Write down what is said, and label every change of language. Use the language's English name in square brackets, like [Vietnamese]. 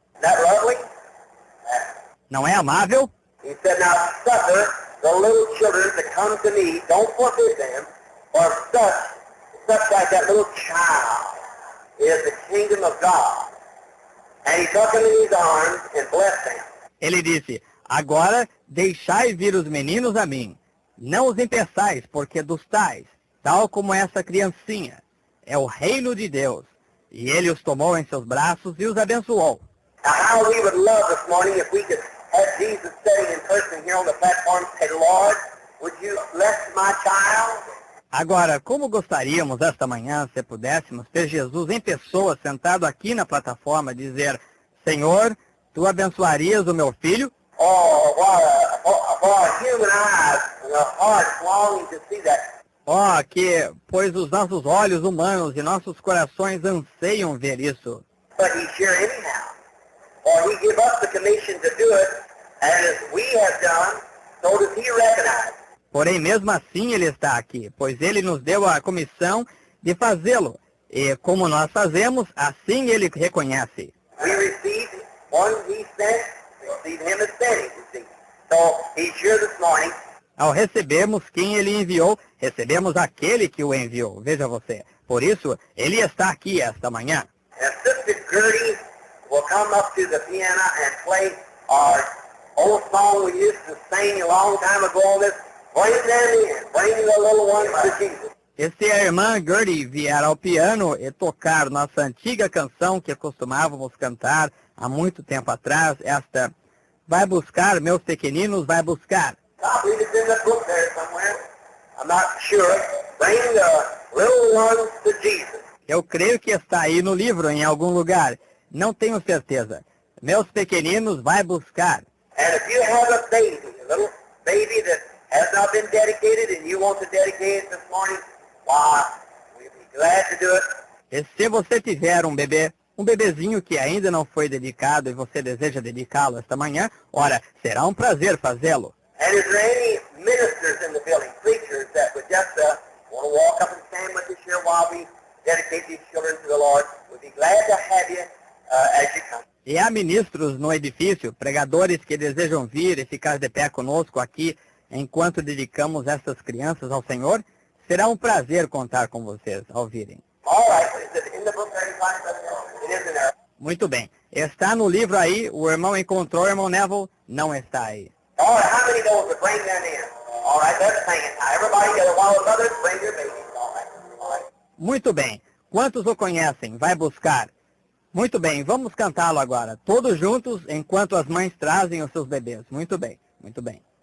[English] Isn't that lovely? [Portuguese] Não é amável? [English] He said, Now suffer the little children to come to me, don't forbid them, for such like that little child is the kingdom of God. And he took them in his arms and blessed them. [Portuguese] Ele disse, agora deixai vir os meninos a mim. Não os impeçais, porque dos tais, tal como essa criancinha, é o reino de Deus. E ele os tomou em seus braços e os abençoou. [English] Now how we would love this morning if we could have Jesus sitting in person here on the platform and say, Lord, would you bless my child? [Portuguese] Agora, como gostaríamos esta manhã, se pudéssemos ter Jesus em pessoa sentado aqui na plataforma, dizer, Senhor, tu abençoarias o meu filho? [English] Oh, for our human eyes and our hearts longing to see that. [Portuguese] Oh, pois os nossos olhos humanos e nossos corações anseiam ver isso. [English] But he's here anyhow. For he gave us the commission to do it, and as we have done, so does he recognize. [Portuguese] Porém, mesmo assim ele está aqui, pois ele nos deu a comissão de fazê-lo. E como nós fazemos, assim ele reconhece. [English] We received one he sent, received him as sent, you see. So he's here this morning. [Portuguese] Ao recebermos quem ele enviou, recebemos aquele que o enviou. Veja você. Por isso, ele está aqui esta manhã. [English] And Sister Gertie will come up to the piano and play our old song we used to sing a long time ago on this. Bring them in. Bring the little ones to Jesus. [Portuguese] E se a irmã Gertie vier ao piano e tocar nossa antiga canção que costumávamos cantar há muito tempo atrás, esta, vai buscar, meus pequeninos, vai buscar. [English] I believe it's in the book there somewhere. I'm not sure. Bring the little ones to Jesus. [Portuguese] Eu creio que está aí no livro, em algum lugar. Não tenho certeza. Meus pequeninos, vai buscar. [English] And if you have a little baby that has not been dedicated and you want to dedicate it this morning, why, we'd be glad to do it. [Portuguese] E se você tiver um bebezinho que ainda não foi dedicado e você deseja dedicá-lo esta manhã, ora, será um prazer fazê-lo. [English] And is there any ministers in the building, preachers that would just want to walk up and stand with us here while we dedicate these children to the Lord? We'd be glad to have you as you come. [Portuguese] E há ministros no edifício, pregadores que desejam vir e ficar de pé conosco aqui enquanto dedicamos essas crianças ao Senhor. Será um prazer contar com vocês ao virem. [English] All right. Is it in the book there? It is in there. [Portuguese] Muito bem. Está no livro aí, o irmão encontrou, o irmão Neville não está aí. [English] All right. How many knows to bring them in? All right. Let's sing it. Now, everybody together while the mothers bring your babies. All right. All right. [Portuguese] Muito bem. Quantos o conhecem? Vai buscar. Muito bem, vamos cantá-lo agora. Todos juntos, enquanto as mães trazem os seus bebês. Muito bem, muito bem.